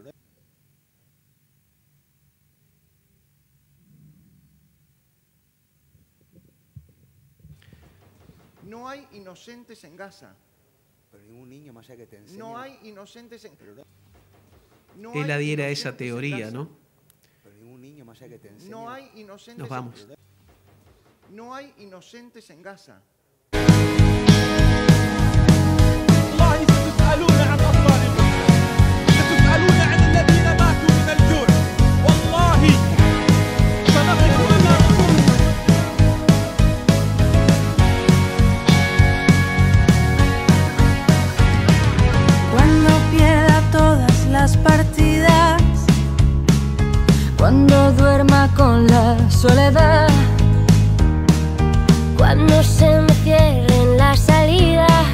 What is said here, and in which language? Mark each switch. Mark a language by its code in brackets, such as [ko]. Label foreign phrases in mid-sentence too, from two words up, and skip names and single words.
[es] No hay inocentes en Gaza. Pero ningún niño más allá que te enseñe. No hay inocentes en... No Él hay adhiere a esa inocentes en teoría, Gaza. ¿no? Pero ningún niño más allá que te enseñe. No hay inocentes Nos vamos. No hay inocentes en Gaza. [ar] والله ستسألون عن أطفالكم ستسألون عن الذين ماتوا من الجوع والله سنقف أمامكم [es] Cuando pierda todas las partidas, cuando duerma con la soledad, cuando se me cierren las salidas